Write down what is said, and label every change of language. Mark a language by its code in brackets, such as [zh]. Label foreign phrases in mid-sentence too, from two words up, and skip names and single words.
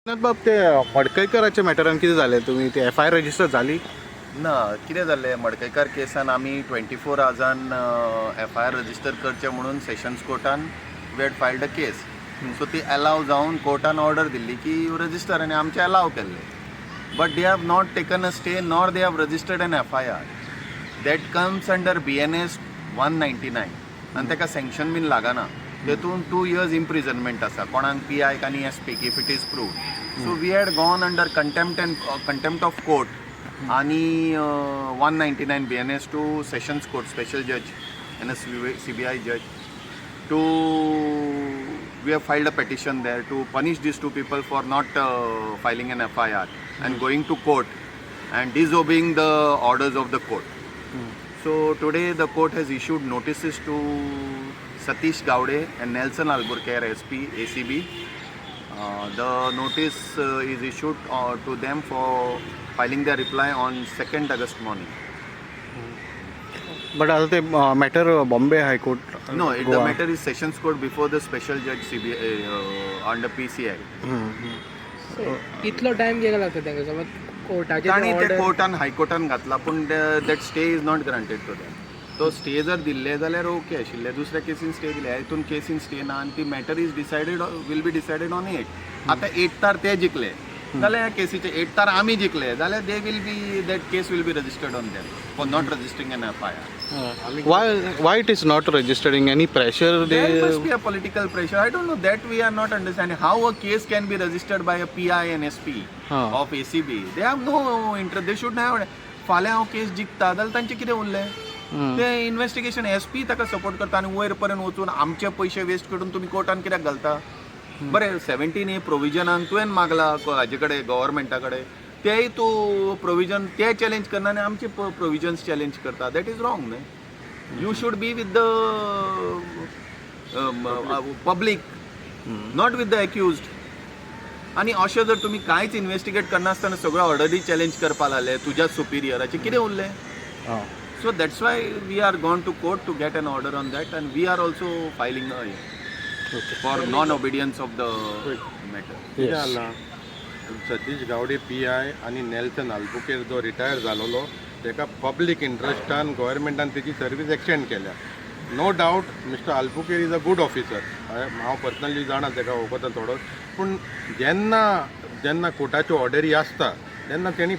[kok] बाब ते मडकईकराच्या मॅटरान कितें जालें तुमी ती FIR रजिस्टर जाली ना कितें जाल्लें मडकयकार केसान आमी 24 आवर्सान FIR रजिस्टर करचें म्हणून सेशन्स कोर्टान [en] we had filed a case so [kok] ती अलाव जावन कोर्टान ऑर्डर दिल्ली की रजिस्टर आनी आमचे अलाव केल्ले [en] but they have not taken a stay nor they have registered an FIR that comes under BNS 199 [kok] आनी ताका सँक्शन बीन लागना तेतून 2 years इम्प्रिजनमेंट आसा कोणाक PI आनी SP [en] if it is proved so we had gone under contempt of court आणि 199 BNS to Sessions Court Special Judge and a CBI judge to we have filed a petition there to punish these two people for not filing an FIR and going to court and disobeying the orders of the court. So today the court has issued notices to Satish Gowde and Nelson Alburquerque SP ACB. The notice is issued to them for filing their reply on 2nd August morning. [kok] बट आता ते मॅटर बॉम्बे हायकोर्ट [en] No, the matter is Sessions Court before the Special Judge CBI under PCI. [kok] कितलो टाइम गेला लागता तांकां समज कोर्टाचे ताणी ते कोर्टान हायकोर्टान घातला पूण [en] that stay is not granted to them [kok] तो स्टे जर दिल्ले जाल्यार ओके आशिल्ले दुसऱ्या केसीन स्टे दिले हितून केसीन स्टे ना आनी ती मॅटर [en] is decided will be decided on 8 [kok] आतां 8 तार ते जिखले जाल्यार केसीचे 8 तार आमी जिखले जाल्यार [en] they will be that case will be registered on them for not registering an FIR. why it is not registering any pressure There must be a political pressure. I don't know that we are not understanding how a case can be registered by a PI and SP of ACB. They have no interest. They should have. [kok] फाल्यां हांव केस जिखता जाल्यार तांचें कितें उरलें ते इन्व्हेस्टिगेशन SP ताका सपोर्ट करता आनी वयर पर्यंत वचून आमचे पयशे वेस्ट करून तुमी कोर्टान कित्याक घालता बरें 17A प्रोविजनाक तुवें मागला हाजे कडेन गव्हर्मेंटा कडेन तेय तूं प्रोविजन ते चॅलेंज करना आनी आमचे प्रोविजन्स चॅलेंज करता [en] that is wrong [kok] न्हय [en] you should be with the public not with the accused [kok] आनी अशें जर तुमी कांयच इन्व्हेस्टिगेट करनासतना सगळ्यो ऑर्डरी चॅलेंज करपा लागले तुज्या सुपिरियराचें कितें उरलें [en] so that's why we are gone to court to get an order on that and we are also filing for non obedience of the matter. [kok] सतीश गावडे PI आणि नेल्सन आल्बुकेर जो रिटायर जालोलो ताका पब्लीक इंट्रस्टान गोव्हर्मेंटान तेजी सर्वीस एक्सटेंड केल्या [en] no doubt Mister Albuquerque is a good officer [kok] हांव पर्सनली जाणा ताका वगता थोडो पूण जेन्ना कोर्टाच्यो ऑर्डरी आसता तेन्ना तेणी